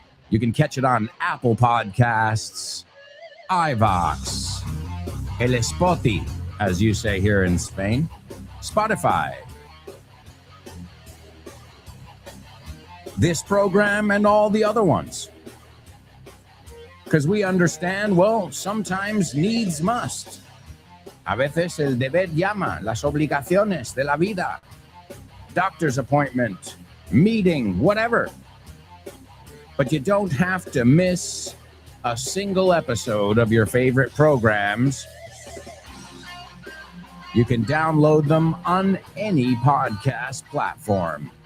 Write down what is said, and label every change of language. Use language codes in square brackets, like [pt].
[en] You can catch it on Apple Podcasts, iVox, El Spotty, as you say here in Spain, Spotify. This program and all the other ones. Because we understand, well, sometimes needs must. [es] A veces el deber llama, las obligaciones de la vida. [en] Doctor's appointment, meeting, whatever. But you don't have to miss a single episode of your favorite programs. You can download them on any podcast platform.